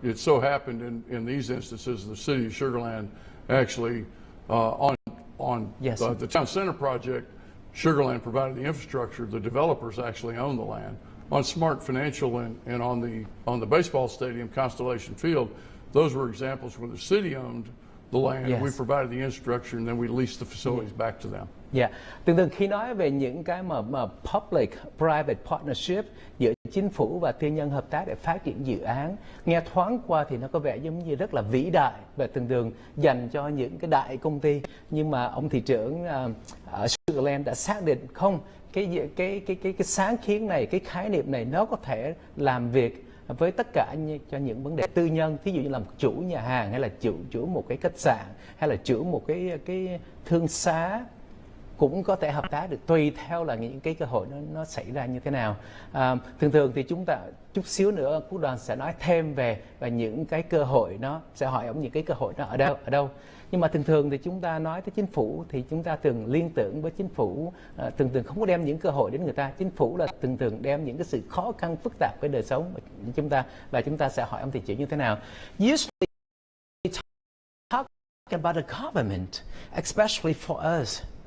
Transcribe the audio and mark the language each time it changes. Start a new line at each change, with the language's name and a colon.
English: It so happened in these instances, the city of Sugar Land actually on the town center project, Sugar Land provided the infrastructure. The developers actually own the land. On Smart Financial and on the baseball stadium, Constellation Field, those were examples where the city owned the land. Yes. We provided the infrastructure and then we leased the facilities back to them.
Vietnamese: Thường khi nói về những cái mà public-private partnership giữa chính phủ và tư nhân hợp tác để phát triển dự án, nghe thoáng qua thì nó có vẻ giống như rất là vĩ đại và thường dành cho những cái đại công ty. Nhưng mà ông thị trưởng ở Sugarland đã xác định không, cái sáng kiến này, cái khái niệm này nó có thể làm việc với tất cả cho những vấn đề tư nhân, thí dụ như làm chủ nhà hàng hay là chủ một cái khách sạn hay là chủ một cái thương xá cũng có thể hợp tác được, tùy theo là những cái cơ hội nó xảy ra như thế nào. Thường thì chúng ta chút xíu nữa Quốc Đoàn sẽ nói thêm về những cái cơ hội, nó sẽ hỏi ông những cái cơ hội nó ở đâu. Nhưng mà thường thì chúng ta nói tới chính phủ thì chúng ta thường liên tưởng với chính phủ thường không có đem những cơ hội đến người ta. Chính phủ là thường đem những cái sự khó khăn phức tạp với đời sống chúng ta sẽ hỏi ông thị trưởng như thế nào.
English: Usually talk about the government, especially for us.